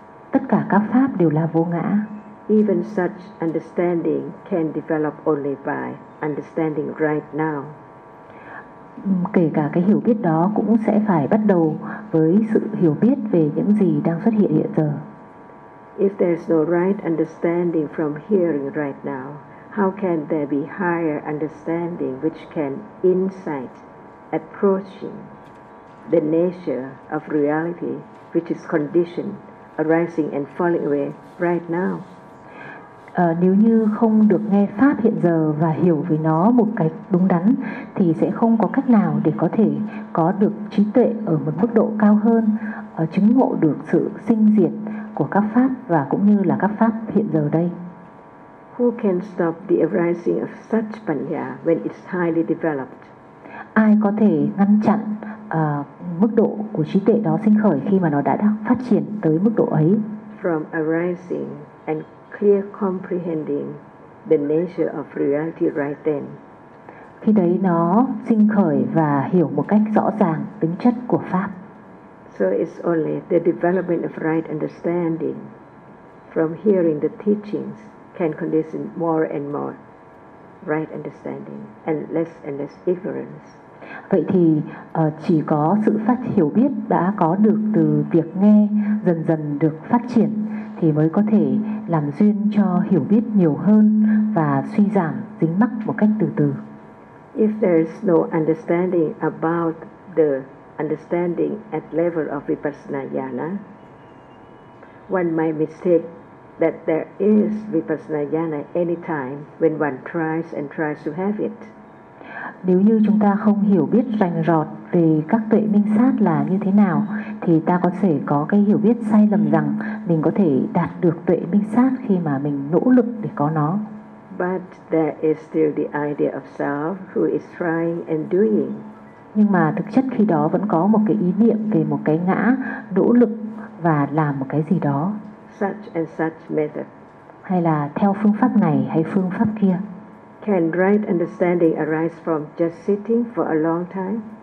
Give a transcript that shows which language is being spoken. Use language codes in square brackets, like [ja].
[vi] Tất cả các pháp đều là vô ngã. [en] Even such understanding can develop only by understanding right now. [vi] Kể cả cái hiểu biết đó cũng sẽ phải bắt đầu với sự hiểu biết về những gì đang xuất hiện hiện giờ. [en] If there's no right understanding from hearing right now, how can there be higher understanding which can insight approaching the nature of reality which is conditioned arising and falling away right now? [vi] Nếu như không được nghe pháp hiện giờ và hiểu về nó một cách đúng đắn thì sẽ không có cách nào để có thể có được trí tuệ ở một mức độ cao hơn, chứng ngộ được sự sinh diệt của các pháp và cũng như là các pháp hiện giờ đây. [en] Who can stop the arising of such panya when it's highly developed? [vi] Ai có thể ngăn chặn mức độ của trí tuệ đó sinh khởi khi mà nó đã phát triển tới mức độ ấy? [en] From arising and clear comprehending the nature of reality right then. [vi] Khi đấy nó sinh khởi và hiểu một cách rõ ràng tính chất của pháp. [en] So it's only the development of right understanding from hearing the teachings can condition more and more right understanding and less ignorance. [vi] Vậy thì chỉ có sự phát hiểu biết đã có được từ việc nghe dần dần được phát triển thì mới có thể làm duyên cho hiểu biết nhiều hơn và suy giảm dính mắc một cách từ từ. [en] If there is no understanding about the understanding at level of vipassana jnana, one might mistake that there is vipassana jnana anytime when one tries and tries to have it. [vi] Nếu như chúng ta không hiểu biết rành rọt về các tuệ minh sát là như thế nào, thì ta có thể có cái hiểu biết sai lầm rằng mình có thể đạt được tuệ minh sát khi mà mình nỗ lực để có nó. [en] But there is still the idea of self who is trying and doing. [vi] Nhưng mà thực chất khi đó vẫn có một cái ý niệm về một cái ngã nỗ lực và làm một cái gì đó. [en] Such and such method. [vi] Hay là theo phương pháp này hay phương pháp kia. [en] Can right understanding arise from just sitting for a long time?